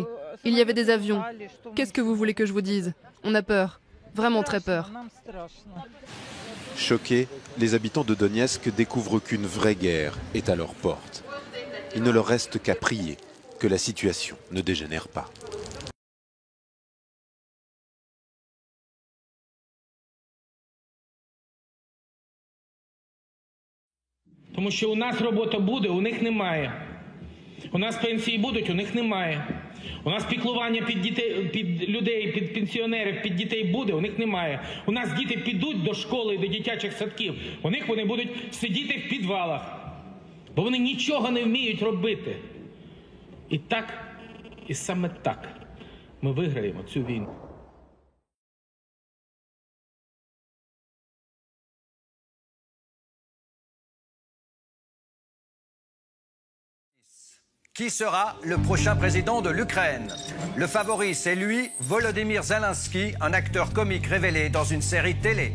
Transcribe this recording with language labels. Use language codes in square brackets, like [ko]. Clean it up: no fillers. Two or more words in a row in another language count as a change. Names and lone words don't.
[fr] Il y avait des avions. Qu'est-ce que vous voulez que je vous dise ? On a peur, vraiment très peur. Choqués, les habitants de Donetsk découvrent qu'une vraie guerre est à leur porte. Il ne leur reste qu'à prier que la situation ne dégénère pas. [uk] Тому що у нас робота буде, у них немає. У нас пенсії будуть, у них немає. У нас піклування під дітей, під людей, під пенсіонерів, під дітей буде, у них немає. У нас діти підуть до школи і до дитячих садків. У них вони будуть сидіти в підвалах. Бо вони нічого не вміють робити. І так, і саме так ми виграємо цю війну. [fr] Qui sera le prochain président de l'Ukraine? Le favori, c'est lui, Volodymyr Zelensky, un acteur comique révélé dans une série télé.